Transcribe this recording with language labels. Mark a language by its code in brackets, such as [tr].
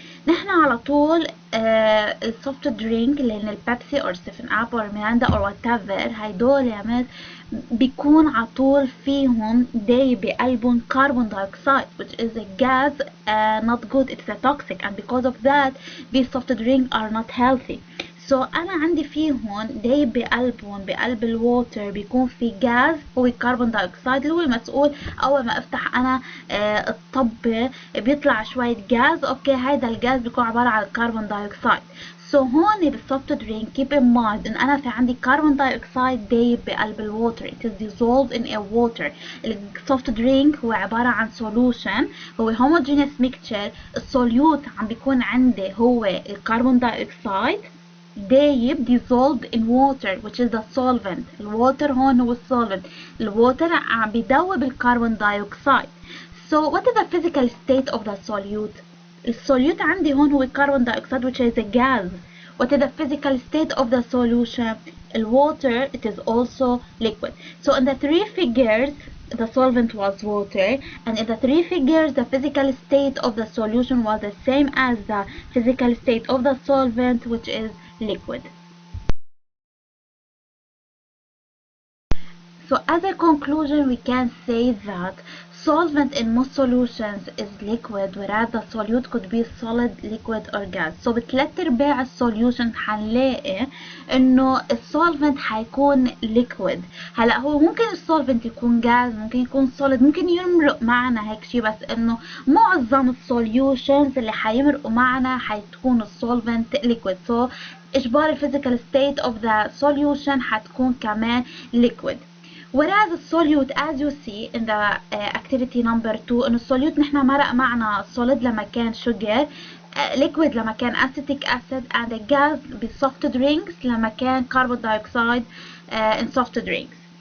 [ar] نحن على طول السوفت درينك اللي هن البيبسي or 7up or ميراندا or whatever هيدول يا مس بيكون على طول فيهم دايب بقلبهم كربون dioxide [en] which is a gas not good, it's a toxic, and because of that these soft drinks are not healthy. [ar] So أنا عندي فيهم دايب بقلبهم بقلب الووتر بيكون في غاز هو الكربون دايوكسيد اللي هو المسؤول أول ما أفتح أنا الطبة بيطلع شوية غاز. أوكي هيدا الغاز بيكون عبارة عن الكربون دايوكسيد. So هون بالسوفت درينك [en] keep in mind [ar] إن أنا في عندي كربون دايوكسيد دايب بقلب الووتر [en] it is dissolved in a water. [ar] السوفت درينك هو عبارة عن solution هو homogeneous mixture. السوليوت عم بيكون عندي هو الكربون دايوكسيد دايب [en] dissolved in water which is the solvent. [ar] الووتر هون هو الsolvent. الووتر عم بيدوب الكربون دايوكسيد. [en] So what is the physical state of the solute؟ [ar] الsolute عندي هون هو الكربون دايوكسيد [en] which is a gas. What is the physical state of the solution؟ الwater it is also liquid. So in the three figures the solvent was water, and in the three figures the physical state of the solution was the same as the physical state of the solvent which is liquid. So as a conclusion we can say that solvent in most solutions is liquid whereas the solute could be solid, liquid or gas. [ar] So بثلاث ارباع السوليوشن حنلاقي انه السولفنت حيكون liquid. هلا هو ممكن السولفنت يكون gas ممكن يكون solid ممكن يمرق معنا هيك شي بس انه معظم السوليوشنز اللي حيمرقوا معنا حتكون السولفنت liquid. [en] So اجباري physical state of the solution [ar] حتكون كمان [en] liquid. Whereas الsolute as you see in the activity number 2 [ar] إنه الsolute نحن مرق معنا [en] solid لما كان sugar, liquid لما كان acetic acid, and a gas بالsoft drinks لما كان carbon dioxide in soft drinks.